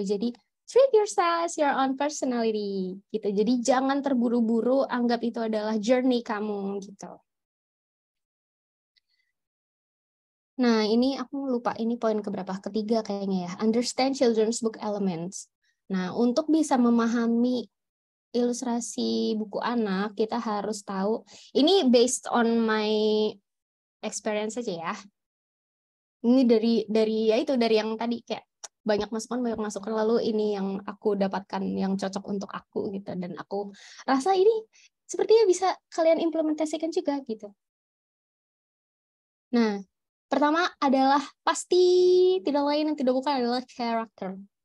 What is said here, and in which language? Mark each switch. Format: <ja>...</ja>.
<id>Jadi</id> <en>treat yourself as your own personality gitu.</en> <id>Jadi jangan terburu-buru anggap itu adalah journey kamu gitu. Nah, ini aku lupa ini poin keberapa, ketiga kayaknya ya.</id> <en>Understand children's book elements.</en> <id>Nah, untuk bisa memahami ilustrasi buku anak, kita harus tahu. Ini</id> <en>based on my experience aja ya.</en> <id>Ini dari ya itu dari yang tadi kayak banyak masukan lalu ini yang aku dapatkan yang cocok untuk aku gitu, dan aku rasa ini sepertinya bisa kalian implementasikan juga gitu. Nah, pertama adalah pasti tidak lain dan tidak bukan adalah character.</id>